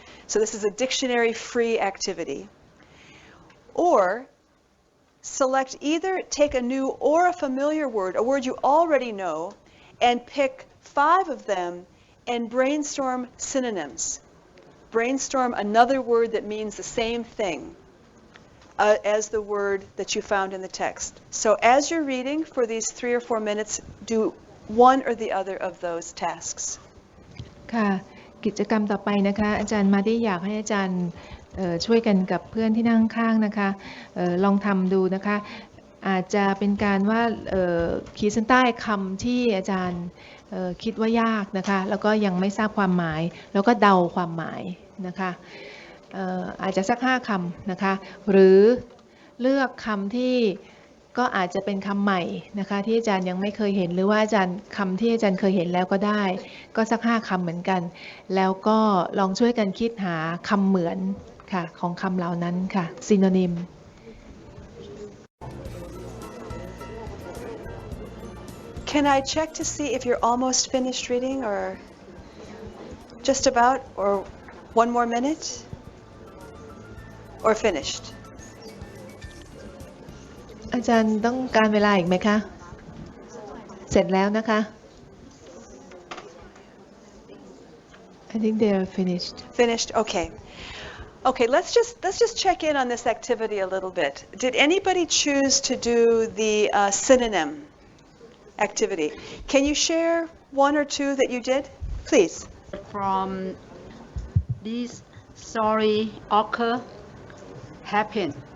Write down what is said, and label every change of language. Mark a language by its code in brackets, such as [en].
[en] So this is a dictionary-free activity. Or select either take a new or a familiar word, a word you already know, and pick 5 of them and brainstorm synonyms. Brainstorm another word that means the same thing as the word that you found in the text. So as you're reading for these 3 or 4 minutes, do one or the other of those tasks. [th] ค่ะกิจกรรมต่อไปนะคะอาจารย์มาที่อยากให้อาจารย์ช่วยกันกับเพื่อนที่นั่งข้างนะคะลองทำดูนะคะอาจจะเป็นการว่าขีดเส้นใต้คำที่อาจารย์คิดว่ายากนะคะแล้วก็ยังไม่ทราบความหมายแล้วก็เดาความหมายนะคะ อาจจะสัก5 คำนะคะหรือเลือกคำที่ก็อาจจะเป็นคำใหม่นะคะที่อาจารย์ยังไม่เคยเห็นหรือว่าอาจารย์คำที่อาจารย์เคยเห็นแล้วก็ได้ก็สัก5 คำเหมือนกันแล้วก็ลองช่วยกันคิดหาคำเหมือนค่ะของคำเหล่านั้นค่ะ synonym [en] Can I check to see if you're almost finished reading, or just about, or 1 more minute, or finished? [th] อาจารย์ต้องการเวลาอีกไหมคะเสร็จแล้วนะคะ [en] I think they are finished. Finished? Okay. Okay, let's just check in on this activity a little bit. Did anybody choose to do the synonym activity? Can you share 1 or 2 that you did? Please. From this story occur, happen.